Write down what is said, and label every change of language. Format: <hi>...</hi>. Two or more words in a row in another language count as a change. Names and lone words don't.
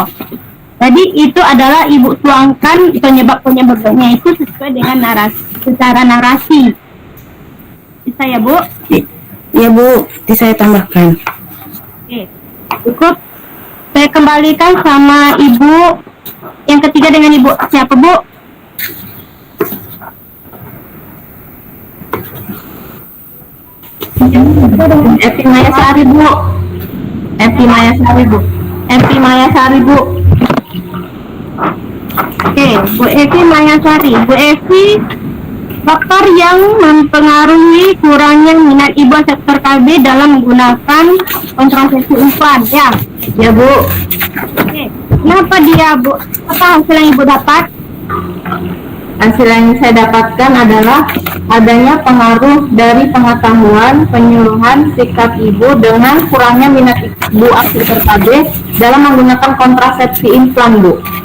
<id>Jadi itu adalah ibu tuangkan penyebab-penyebabnya itu sesuai dengan narasi, secara narasi. Bisa ya Bu? Ya Bu, saya tambahkan. Oke, cukup. Saya kembalikan sama ibu. Yang ketiga dengan ibu siapa Bu? Evi Mayasari Bu. Evi Mayasari Bu. Evi Mayasari Bu. Oke, Bu Evi Mayasari. Bu Evi, faktor yang mempengaruhi kurangnya minat ibu sektor KB dalam menggunakan kontrasepsi implan ya. Ya Bu. Oke, kenapa dia Bu? Apa hasil yang ibu dapat? Hasil yang saya dapatkan adalah adanya pengaruh dari pengetahuan, penyuluhan, sikap ibu dengan kurangnya minat ibu aktif KB dalam menggunakan kontrasepsi implan Bu.</id>